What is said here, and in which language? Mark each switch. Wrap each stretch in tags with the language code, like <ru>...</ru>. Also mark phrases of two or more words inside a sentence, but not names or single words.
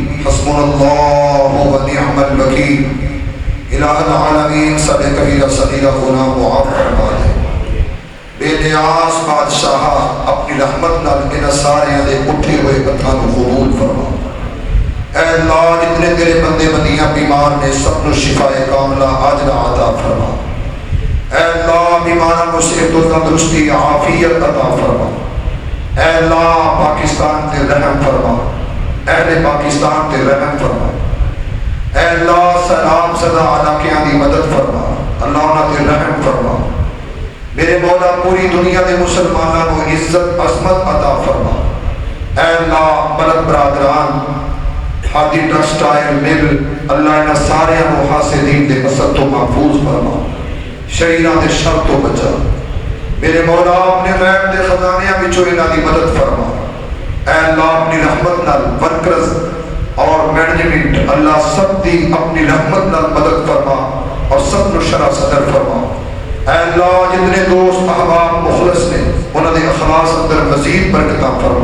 <ar>حسبنا الله ونعم الوكيل إله العالمين</ar> <pa>ساڈے کبیرہ صغیرہ گناہ معاف فرما دے بے نیاز بادشاہ اپنی رحمت نال اِنہاں ساریاں دے اٹھے ہوئے ہتھاں نوں قبول فرما.</pa> <ur>اے اللہ جتنے تیرے بندے بندیاں بیمار نے سب کو شفائے کاملہ عاجلہ عطا فرما. اے اللہ بیماراں کو صحت تندرستی عافیت عطا فرما.</ur> <pa>اے اللہ پاکستان تے رحم فرما، اہلِ پاکستان تے رحم فرما. اے اللہ سلام صدا علاقیاں دی مدد فرما، اللہ اُنہاں تے رحم فرما.</pa> <ur>میرے مولا پوری دنیا کے مسلمانوں کو عزت عظمت عطا فرما.</ur> <pa>اے اللہ بلد برادران ہادی ٹیکسٹائل مل اللہ انہاں سارے حاسدین دے حسد تو محفوظ فرما، شریراں دے شر تو بچا۔ میرے مولا اپنے غیب دے خزانیاں وچوں انہاں دی مدد فرما۔ اے اللہ اپنی رحمت نال ورکرز اور مینجمنٹ اللہ سب دی اپنی رحمت نال مدد فرما اور سب نو شرح صدر فرما۔ اے اللہ جتنے دوست احباب مخلص نے انہاں دے اخلاص اندر مزید برکتاں فرما۔</pa>